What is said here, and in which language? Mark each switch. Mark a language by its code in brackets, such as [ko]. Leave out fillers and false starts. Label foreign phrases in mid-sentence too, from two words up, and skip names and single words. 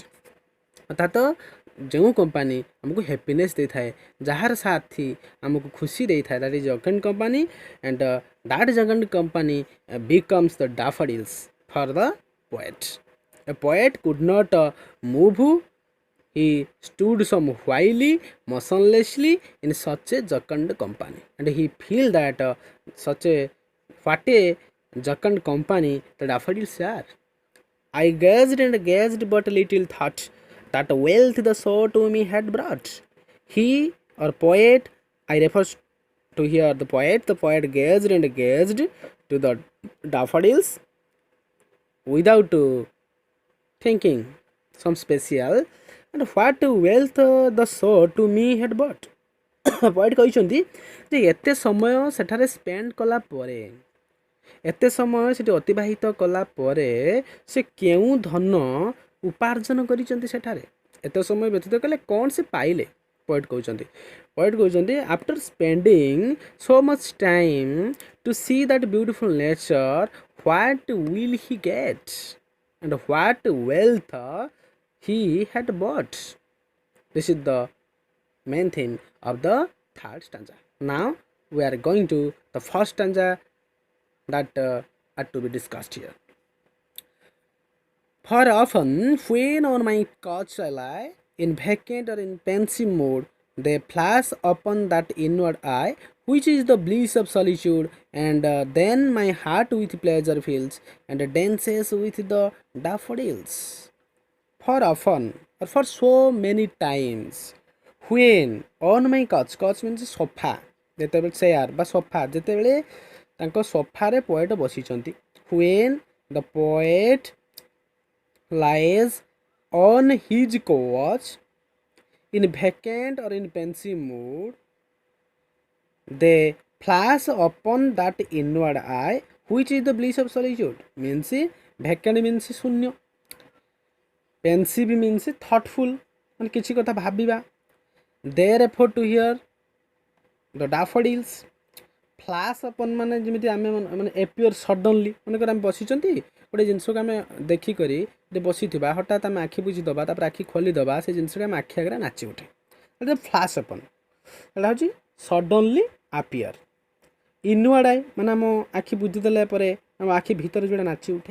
[or] ଅର୍ଥାତ ଯେଉଁ କମ୍ପାନୀ ଆମକୁ ହ୍ୟାପିନେସ୍ ଦେଇଥାଏ, ଯାହାର ସାଥି ଆମକୁ ଖୁସି ଦେଇଥାଏ, [en] that is jocund company, and that jocund company becomes the daffodils for the poet. a poet could not move He stood some while motionlessly in such a jocund company, and he feel that such a what a jocund company the daffodils are. I gazed and gazed, but little thought that wealth the soul to me had brought. He or poet, I refer to here the poet. The poet gazed and gazed to the daffodils without thinking some special, and what wealth the soul to me had brought. [or] poet କହିଛନ୍ତି ଯେ ଏତେ ସମୟ ସେଠାରେ ସ୍ପେଣ୍ଡ କଲା ପରେ, ଏତେ ସମୟ ସେଠି ଅତିବାହିତ କଲା ପରେ ସେ କେଉଁ ଧନ ଉପାର୍ଜନ କରିଛନ୍ତି ସେଠାରେ, ଏତେ ସମୟ ବ୍ୟତୀତ କଲେ କ'ଣ ସେ ପାଇଲେ। [en] ପଏଟ୍ କହୁଛନ୍ତି after spending so much time to see that beautiful nature what will he get and what wealth he had bought. This is the main theme of the third stanza. Now we are going to the first stanza that are to be discussed here. For often when on my couch I lie, in vacant or in pensive mood, they flash upon that inward eye, which is the bliss of solitude, and then my heart with pleasure fills, and dances with the daffodils. For often, or for so many times, when on my couch means sofa, [or] ଯେତେବେଳେ ଚେୟାର ବା ସୋଫା, ଯେତେବେଳେ ତାଙ୍କ ସୋଫାରେ ପୋଏଟ୍ ବସିଛନ୍ତି, [en] when the poet lies on his couch in vacant or in pensive mood, they flash upon that inward eye, which is the bliss of solitude. Means vacant means शून्य, pensive means thoughtful, [or] ମାନେ କିଛି କଥା ଭାବିବା। [en] they refer to here the daffodils. flash upon [or] ମାନେ ଯେମିତି ଆମେ ମାନେ [en] appear suddenly, [or] ମନେକର ଆମେ ବସିଛନ୍ତି ଗୋଟେ ଜିନିଷକୁ ଆମେ ଦେଖିକରି ବସିଥିବା, ହଠାତ୍ ଆମେ ଆଖି ବୁଜିଦେବା, ତାପରେ ଆଖି ଖୋଲିଦେବା, ସେ ଜିନିଷଟା ଆମେ ଆଖି ଆଗରେ ନାଚି ଉଠେ, ଏଇଟା [en] flash upon, [or] ଏଇଟା ହେଉଛି [en] suddenly appear. inward eye [or] ମାନେ ଆମ ଆଖି ବୁଜିଦେଲା ପରେ ଆମ ଆଖି ଭିତରେ ଯେଉଁଟା ନାଚି ଉଠେ।